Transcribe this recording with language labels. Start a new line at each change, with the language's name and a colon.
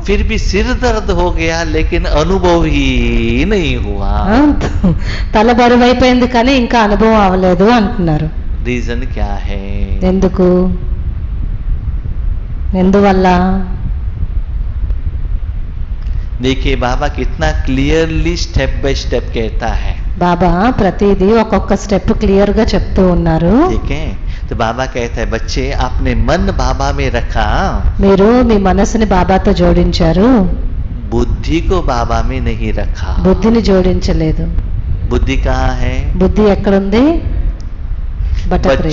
Hindi: फिर भी सिर दर्द हो गया लेकिन अनुभव ही नहीं हुआ.
Telugu: తల బరువైపోయింది కానీ ఇంకా అనుభవం అవ్వలేదు అంటున్నారు.
Hindi: रीजन क्या है?
Telugu: ఎందుకు? ఎందువల్ల?
Hindi: देखिए बाबा कितना क्लियरली स्टेप बाय स्टेप कहता है.
Telugu: బాబా ప్రతిదీ ఒక్కొక్క స్టెప్ క్లియర్ గా చెప్తూ ఉన్నారు.
Hindi: ठीक है, तो बाबा कहता है बच्चे आपने मन बाबा में रखा,
Telugu: మీరు మీ మనసుని బాబాతో జోడించారు,
Hindi: बुद्धि को बाबा में नहीं रखा.
Telugu: బుద్ధిని జోడించలేదు.
Hindi: बुद्धि कहाँ है?
Telugu: బుద్ధి ఎక్కడుంది? బట్టప్రియ.